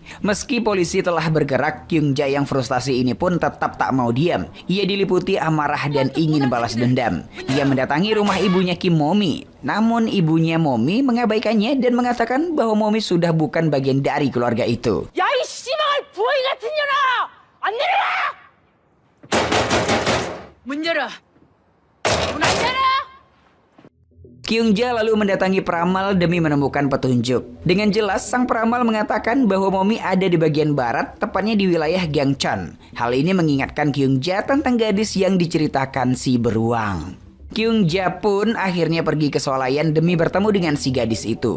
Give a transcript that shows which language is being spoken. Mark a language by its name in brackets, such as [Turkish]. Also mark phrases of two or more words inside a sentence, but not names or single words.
[Indonesian] Meski polisi telah bergerak, Kyung Ja yang frustasi ini pun tetap tak mau diam. Ia diliputi amarah dan ingin balas dendam. Ia mendatangi rumah ibunya Kim Momi. Namun ibunya Momi mengabaikannya dan mengatakan bahwa Momi sudah bukan bagian dari keluarga itu. [Korean] 야, 이 씨발 부엉이 같은 년아! 안 내려와! 문 열어. 문 안 열어! [Indonesian] Kyung Ja lalu mendatangi peramal demi menemukan petunjuk. Dengan jelas, sang peramal mengatakan bahwa Momi ada di bagian barat, tepatnya di wilayah Gangcheon. Hal ini mengingatkan Kyung Ja tentang gadis yang diceritakan si Beruang. Kyung Ja pun akhirnya pergi ke swalayan demi bertemu dengan si gadis itu.